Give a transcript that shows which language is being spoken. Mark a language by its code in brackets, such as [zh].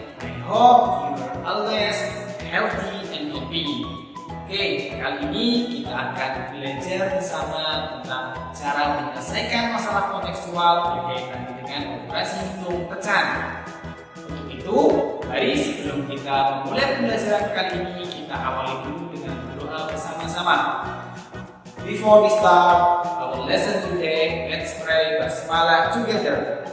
[en] I hope you are always healthy and happy. [id] Oke, kali ini kita akan belajar bersama tentang cara menyelesaikan masalah kontekstual berkaitan dengan operasi hitung pecahan. Untuk itu, mari sebelum kita memulai pembelajaran kali ini, kita awali dulu dengan berdoa bersama-sama. [en] Before we start our lesson today, let's pray basmalah together.